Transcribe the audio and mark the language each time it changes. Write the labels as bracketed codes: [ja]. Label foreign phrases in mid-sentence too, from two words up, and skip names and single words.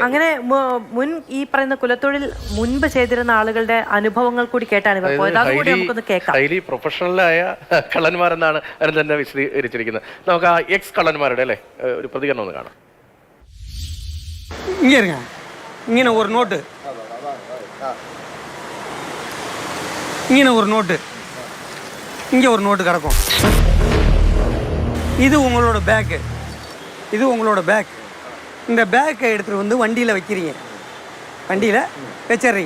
[ml] അങ്ങനെ മുൻ ഈ പറയുന്ന കുലത്തൊഴിൽ മുൻപ് ചെയ്തിരുന്ന ആളുകളുടെ അനുഭവങ്ങൾ കൂടി കേട്ടാണ് ഇവർ പോയത്. അതുകൂടി നമുക്കൊന്ന് കേൾക്കാം. ഹൈലി പ്രൊഫഷണലായ കള്ളന്മാരെന്നാണ് അവർ തന്നെ വിശദീകരിച്ചിരിക്കുന്നത്. നമുക്ക് ആ എക്സ് കള്ളന്മാരുടെ അല്ലേ ഒരു പ്രതികരണം ഒന്ന് കാണാം. ഇങ്ങനെ ഒരു നോട്ട്, [ta] இங்கே ஒரு நோட்டு, இங்கே ஒரு நோட்டு கிடக்கும். இது உங்களோட பேக்கு, இது உங்களோட பேக். இந்த பேக்கை எடுத்துகிட்டு வந்து வண்டியில் வைக்கிறீங்க, வண்டியில் வச்சிட்றீங்க.